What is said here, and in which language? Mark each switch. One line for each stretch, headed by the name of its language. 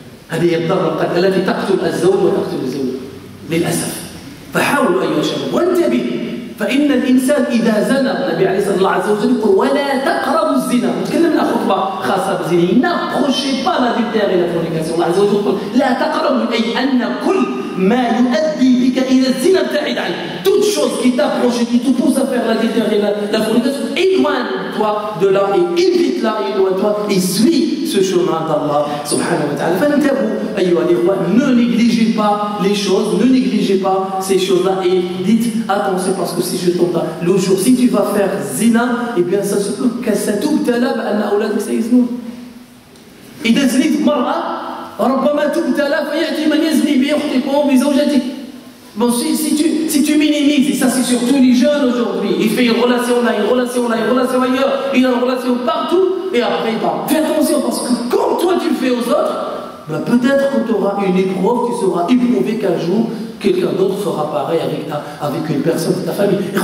Arabic: هذه الضربة التي تقتل الزوج وتقتل الزوجة للأسف. فحاولوا أيها الشباب وانتبه, فإن الإنسان إذا زنى, النبي عليه الصلاة عز وجل يقول ولا تقربوا الزنا. نتكلم عن خطبة خاصة بالزنا.
French: n'approchez pas l'adultère et la fornication.
Arabic: الله عز وجل يقول لا تقربوا, أي أن كل ما يؤدي بك إلى الزنا ابتعد عنه.
French: Toute chose qui t'approche et qui te pousse à faire l'adultère et la fornication, éloigne-toi de là et évite-la, éloigne-toi et suis ce chemin d'Allah subhanahu wa ta'ala.
Arabic: فانتبهوا أيها الإخوة,
French: ne négligez pas les choses, ne négligez pas ces choses-là et dites attention, parce que si je tombe le jour, si tu vas faire zina, eh bien ça se peut
Arabic: ستبتلى بأن أولادك سيزنون. إذا زنيت مرأة ربما تبتلى فيأتي من يزني بأختك وبزوجتك.
French: Bon, si tu minimises, et ça c'est surtout les jeunes aujourd'hui, il fait une relation là, une relation là, une relation ailleurs, il a une relation partout, et après il part. Fais attention, parce que quand toi tu le fais aux autres, ben peut-être que tu auras une épreuve, tu seras éprouvé qu'un jour, quelqu'un d'autre fera pareil avec une personne de ta famille.